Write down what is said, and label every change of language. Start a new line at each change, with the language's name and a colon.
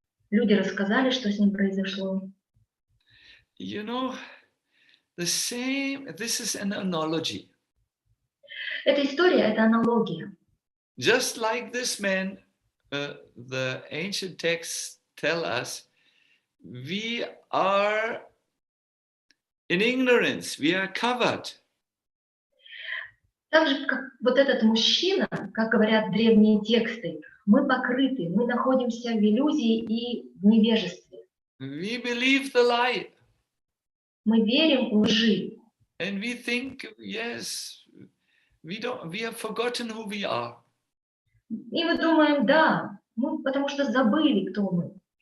Russian: Люди рассказали, что с ним произошло.
English: The same, this is an analogy.
Russian: Эта история – это аналогия.
English: Just like this man, the ancient texts tell us, we are in ignorance, we are covered.
Russian: Так же, как вот этот мужчина, как говорят древние тексты, мы покрыты, мы находимся в иллюзии и в невежестве.
English: We believe the lie.
Russian: Мы верим в лжи.
English: And we think, yes, we have forgotten who we are.
Russian: И мы думаем, да, мы потому что забыли, кто мы.